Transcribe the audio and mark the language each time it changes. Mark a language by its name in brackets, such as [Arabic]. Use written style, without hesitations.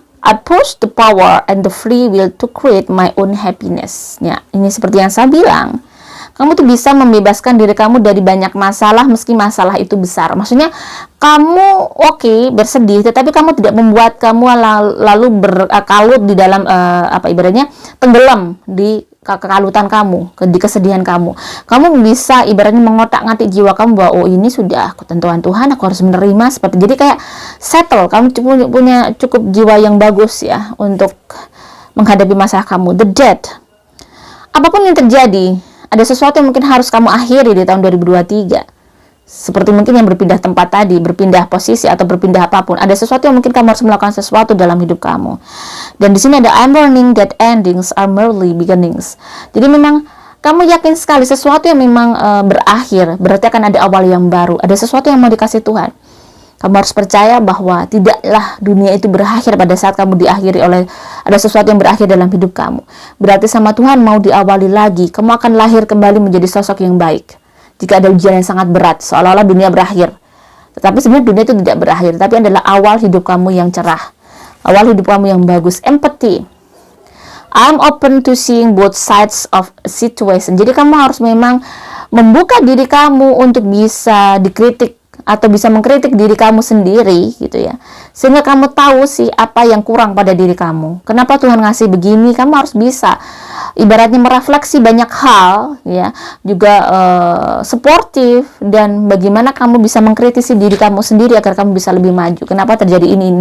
[English] I push the power and the free will to create my own happiness. [Indonesian] Ya, ini seperti yang saya bilang. Kamu tuh bisa membebaskan diri kamu dari banyak masalah meski masalah itu besar. Maksudnya kamu bersedih, tetapi kamu tidak membuat kamu lalu berkalut di dalam ibaratnya tenggelam di kekalutan kamu, di kesedihan kamu. Kamu bisa ibaratnya mengotak-ngatik jiwa kamu bahwa ini sudah ketentuan Tuhan, aku harus menerima seperti. Jadi kayak settle, kamu punya cukup jiwa yang bagus ya untuk menghadapi masalah kamu. The Death. Apapun yang terjadi, ada sesuatu yang mungkin harus kamu akhiri di tahun 2023. Seperti mungkin yang berpindah tempat tadi, berpindah posisi atau berpindah apapun. Ada sesuatu yang mungkin kamu harus melakukan sesuatu dalam hidup kamu. Dan di sini ada [English] I'm learning that endings are merely beginnings. [Indonesian] Jadi memang kamu yakin sekali sesuatu yang memang berakhir, berarti akan ada awal yang baru. Ada sesuatu yang mau dikasih Tuhan. Kamu harus percaya bahwa tidaklah dunia itu berakhir pada saat kamu diakhiri oleh ada sesuatu yang berakhir dalam hidup kamu. Berarti sama Tuhan mau diawali lagi. Kamu akan lahir kembali menjadi sosok yang baik. Jika ada ujian yang sangat berat, seolah-olah dunia berakhir. Tetapi sebenarnya dunia itu tidak berakhir, tapi adalah awal hidup kamu yang cerah. Awal hidup kamu yang bagus. [English] Empathy. I'm open to seeing both sides of a situation. [Indonesian] Jadi kamu harus memang membuka diri kamu untuk bisa dikritik atau bisa mengkritik diri kamu sendiri gitu ya. Sehingga kamu tahu sih apa yang kurang pada diri kamu. Kenapa Tuhan ngasih begini? Kamu harus bisa ibaratnya merefleksi banyak hal ya, juga suportif, dan bagaimana kamu bisa mengkritisi diri kamu sendiri agar kamu bisa lebih maju. Kenapa terjadi ini?